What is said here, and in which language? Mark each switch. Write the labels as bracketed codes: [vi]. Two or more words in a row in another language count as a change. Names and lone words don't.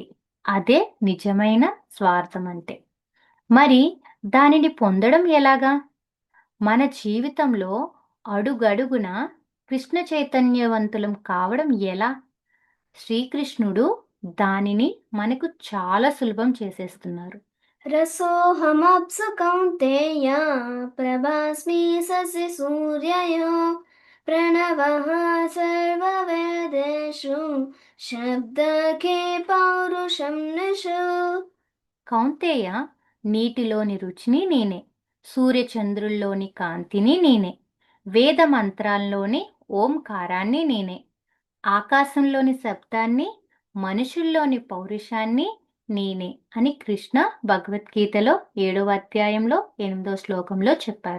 [te] అదే నిజమైన స్వార్థం అంటే. మరి దానిని పొందడం ఎలాగా? మన జీవితంలో అడుగడుగున కృష్ణ చైతన్యవంతులం కావడం ఎలా? శ్రీకృష్ణుడు దానిని మనకు చాలా సులభం చేసేస్తున్నారు. [sa] रसोऽहमप्सु कौन्तेय प्रभास्मि शशि सूर्ययो प्रणवः सर्ववेदेषु शब्दके पौरुषं निषु. [te] కౌంతేయ, నీటిలోని రుచిని నేనే, సూర్యచంద్రుల్లోని కాంతిని నేనే, వేద మంత్రాల్లోని ఓంకారాన్ని నేనే, ఆకాశంలోని శబ్దాన్ని, మనుషుల్లోని పౌరుషాన్ని నేనే అని కృష్ణ భగవద్గీతలో 7వ అధ్యాయంలో 8వ శ్లోకంలో చెప్పారు.